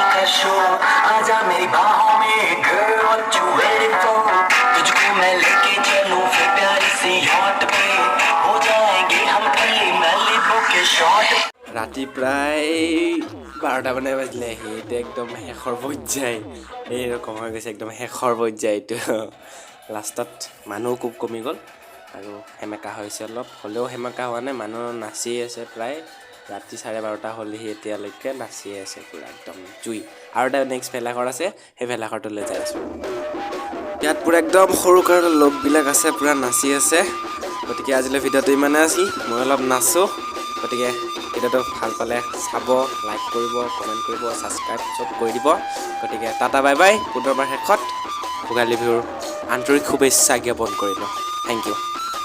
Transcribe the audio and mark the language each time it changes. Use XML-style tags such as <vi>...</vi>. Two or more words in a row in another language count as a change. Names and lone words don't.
<hi>शो आजा मेरी बाहों में</hi> <en>girl what you waiting for</en> <hi>तुझको मैं लेके चलूं फिर प्यारी सी yacht पे हो जाएंगे हम कली मैलिबो के शॉट</hi> <as>ৰাতি প্ৰায় 12টা মানে বাজিলে সেইটো একদম শেষৰ পৰ্যায় এইৰকম হৈ গৈছে একদম শেষৰ পৰ্যায় এইটো লাষ্টত মানুহ খুব কমি গ'ল আৰু হেমেকা হৈছে অলপ হ'লেও হেমেকা হোৱা নাই মানুহ নাচি আছে প্ৰায় ৰাতি 12:30 হ'লেহি এতিয়ালৈকে নাচি আছে পুৰা একদম জুই আৰু এটা নেক্সট ভেলাঘৰ আছে সেই ভেলাঘৰটোলৈ যাই আছোঁ ইয়াত পুৰা একদম সৰু সৰু লোকবিলাক আছে পুৰা নাচি আছে গতিকে আজিলৈ ভিডিঅ'টো ইমানে আছিল মই অলপ নাচোঁ গতিকে ভিডিঅ'টো ভাল পালে চাব লাইক কৰিব কমেণ্ট কৰিব ছাবস্ক্ৰাইব চব কৰি দিব গতিকে টাটা</as> <en>bye bye</en> <as>পুনৰবাৰ শেষত ভোগালী বিহুৰ আন্তৰিক শুভেচ্ছা জ্ঞাপন কৰিলোঁ</as> <en>thank you</en>